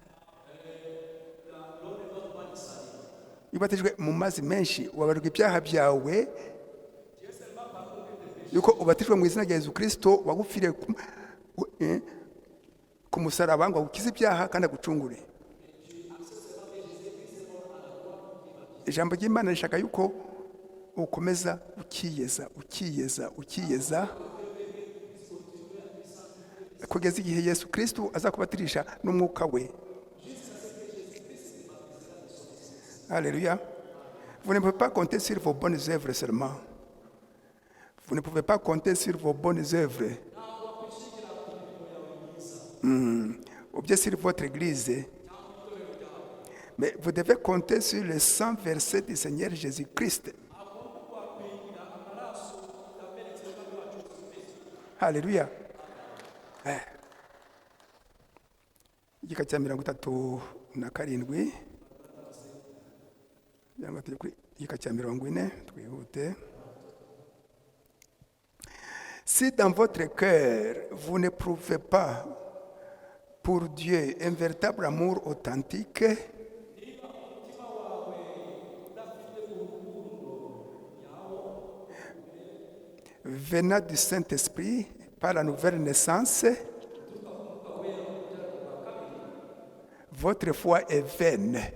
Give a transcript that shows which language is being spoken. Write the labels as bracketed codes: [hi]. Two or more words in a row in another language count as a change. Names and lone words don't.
[rw] Iyo ubatijwe mu mazi menshi ubabarirwa ibyaha byawe, yuko ubatijwe mu izina rya Yesu Kristo wagupfiriye ku musaraba ngo agukize ibyaha kandi agucungure. Ijambo ry'Imana rishaka yuko ukomeza ukiyeza kugeza igihe Yesu Kristo azakubatirisha n'umwuka we. [fr] Alléluia. Vous ne pouvez pas compter sur vos bonnes œuvres seulement. Vous ne pouvez pas compter sur vos bonnes œuvres. Ou bien sur votre église. Mais vous devez compter sur les 100 versets du Seigneur Jésus-Christ. Alléluia. [rw] Igika cya 37, igika cya 40, twihute. [fr] Si dans votre cœur vous n'éprouvez pas pour Dieu un véritable amour authentique, venant du Saint-Esprit par la nouvelle naissance, votre foi est vaine.